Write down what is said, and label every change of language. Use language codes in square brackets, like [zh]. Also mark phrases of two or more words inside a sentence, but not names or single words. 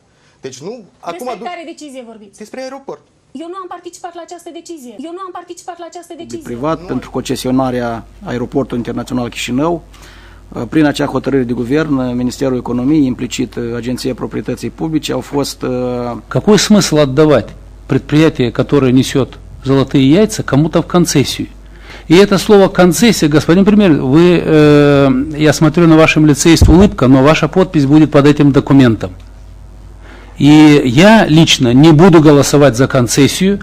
[ro] Deci nu... Despre care decizie vorbiți? Despre aeroport. Eu nu am participat la această decizie. De privat, pentru concesionarea Aeroportului Internațional Chișinău, prin acea hotărâre de guvern, Ministerul Economiei, implicit Agenția Proprietății Publice, au fost... [ru] Какой смысл отдавать предприятие, которое несет золотые яйца, кому-то в концессию? И это слово «концессия», господин премьер, вы, я смотрю, на вашем лице есть улыбка, но ваша подпись будет под этим документом. И я лично не буду голосовать за концессию.